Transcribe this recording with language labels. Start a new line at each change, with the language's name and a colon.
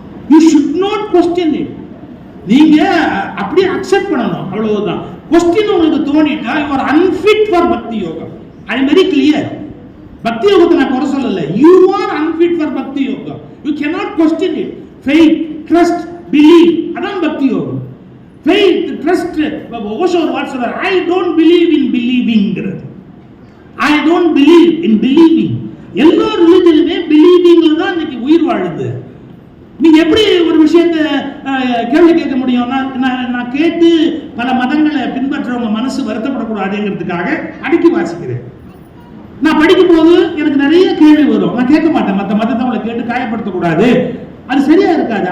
English: You should not question it.
Tamil: நீங்க அப்படியே accept பண்ணணும், அவ்வளவுதான். கொஸ்டின் உங்களுக்கு தோணிட்டா
English: you are unfit for
Tamil: பக்தி யோகம்.
English: I am very clear.
Tamil: பக்தி யோகத்தை நான் குறை சொல்லல.
English: You are unfit for bhakti yogam. You cannot question it. Faith, trust, believe,
Tamil: அதான்
English: பக்தி யோகம். Faith, trust,
Tamil: ஓஷோ ஒரு வார்த்தை சொல்றார்,
English: I don't believe in believing. I don't believe in believing.
Tamil: எல்லா ரிலிஜனுமே பிலீவிங்ல தான் இன்னைக்கு உயிர் வாழுது. நீங்க எப்படி ஒரு விஷயத்தை கேள்வி கேட்க முடியும்? நான் கேட்டு பல மதங்களை பின்பற்றவங்க மனசு வருத்தப்படக்கூடாதுங்கிறதுக்காக அடக்கி வாசிக்கிறேன். நான் படிக்கும் போது எனக்கு நிறைய கேள்வி வரும், நான் கேட்க மாட்டேன். மற்ற மதத்தை அவங்களை கேட்டு காயப்படுத்தக்கூடாது, அது சரியா இருக்காது.